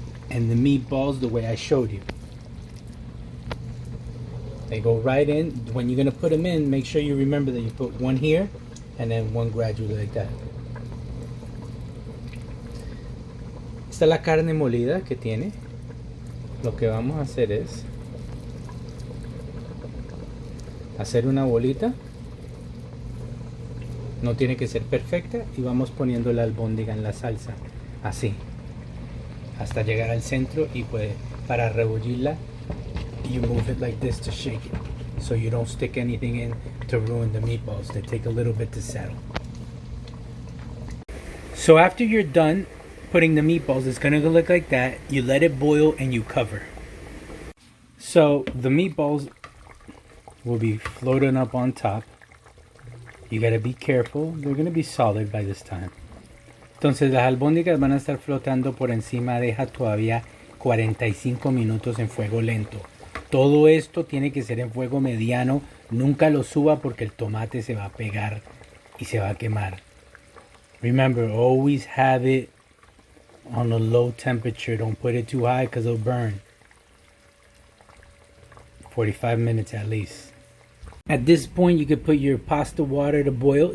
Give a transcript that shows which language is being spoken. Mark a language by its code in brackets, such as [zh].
[en] And the meatballs the way I showed you. They go right in. When you're going to put them in, make sure you remember that you put one here and then one gradually like that. [es] Esta es la carne molida que tiene. Lo que vamos a hacer es hacer una bolita. No tiene que ser perfecta y vamos poniendo la albóndiga en la salsa. Así. Hasta llegar al centro y pues para rebullirla [en] you move it like this to shake it so you don't stick anything in to ruin the meatballs. They take a little bit to settle. So after you're done putting the meatballs, it's gonna look like that. You let it boil and you cover. So the meatballs will be floating up on top. You gotta be careful. They're gonna be solid by this time. [es] Entonces las albóndigas van a estar flotando por encima. Deja todavía 45 minutos en fuego lento. Todo esto tiene que ser en fuego mediano. Nunca lo suba porque el tomate se va a pegar y se va a quemar. [en] Remember, always have it on a low temperature. Don't put it too high because it'll burn. 45 minutes at least. At this point, you could put your pasta water to boil.